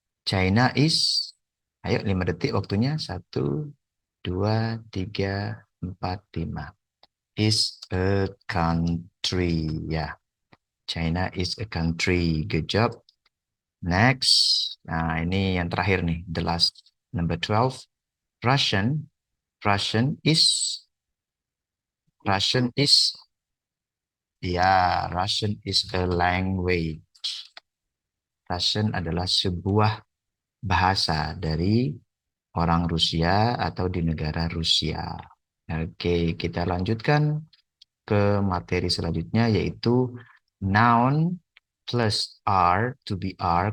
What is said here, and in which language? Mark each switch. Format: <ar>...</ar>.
<en>China is,</en> <id>ayo 5 detik waktunya.</id> <en>1, 2, 3, 4, 5. Is a country. Ya, China is a country. Good job. Next.</en> <id>Nah, ini yang terakhir nih.</id> <en>The last. Number 12. Russian. Russian is, Russian is, ya, Russian is a language.</en> <id>Russian adalah sebuah bahasa dari orang Rusia atau di negara Rusia. Oke, kita lanjutkan ke materi selanjutnya yaitu noun plus are, to be are.</id>